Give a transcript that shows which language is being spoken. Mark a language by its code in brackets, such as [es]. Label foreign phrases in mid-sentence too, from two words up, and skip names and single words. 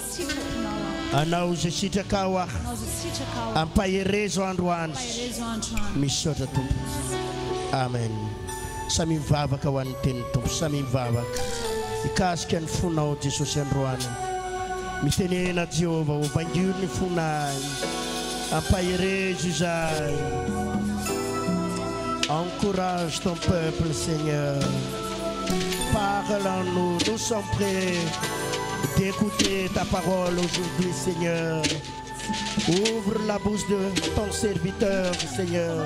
[mg] anao zay sitrakao a ampaherezo androany misaotra tompo amen samy mivavaka ho an'ny tenin'ny tompo samy mivavaka ikasika ny fonao Jesosy androany mitenena Jehova ho vangiro ny fonay ampaherezo izay. [fr] Encourage ton peuple, Seigneur. Parle en nous. Nous sommes prêts d'écouter ta parole aujourd'hui, Seigneur. Ouvre la bouche de ton serviteur, Seigneur.